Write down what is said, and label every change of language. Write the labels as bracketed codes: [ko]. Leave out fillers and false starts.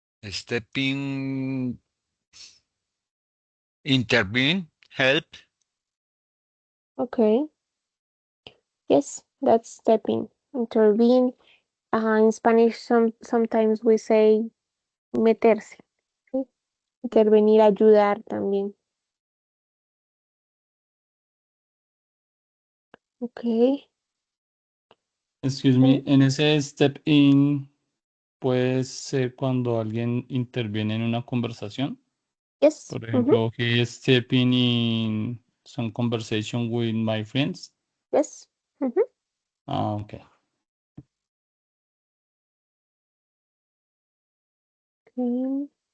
[en] Step in. Intervene. Help. Okay, yes, that's step in. Intervene. In Spanish, sometimes we say meterse. [es] ¿Sí? Intervenir, ayudar también. [en] Okay. Excuse me, [es] en ese step in puede ser cuando alguien interviene en una conversación. [en] Yes. [es] Por ejemplo, [en] he is stepping in some conversation with my friends. Yes. Ah, okay. Okay.